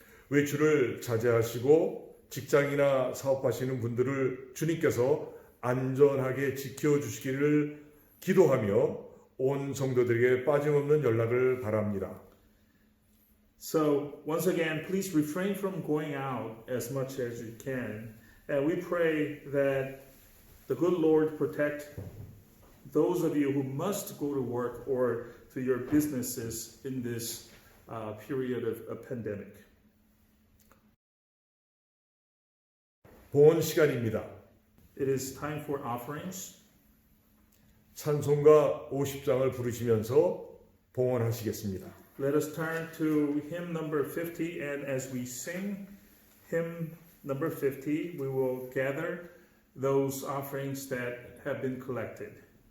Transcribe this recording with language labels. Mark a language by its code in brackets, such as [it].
[ko] 외출을 자제하시고 직장이나 사업하시는 분들을 주님께서 안전하게 지켜주시기를 기도하며 온 성도들에게 빠짐없는 연락을 바랍니다. [en] So, once again, please refrain from going out as much as you can. And we pray that the good Lord protect those of you who must go to work or to your businesses in this period of a pandemic. [ko] 봉헌 시간입니다. [en] It is time for offerings. [ko] 찬송가 50장을 부르시면서 봉헌하시겠습니다. [en] Let us turn to hymn number 50, and as we sing hymn number 50, we will gather those offerings that have been collected.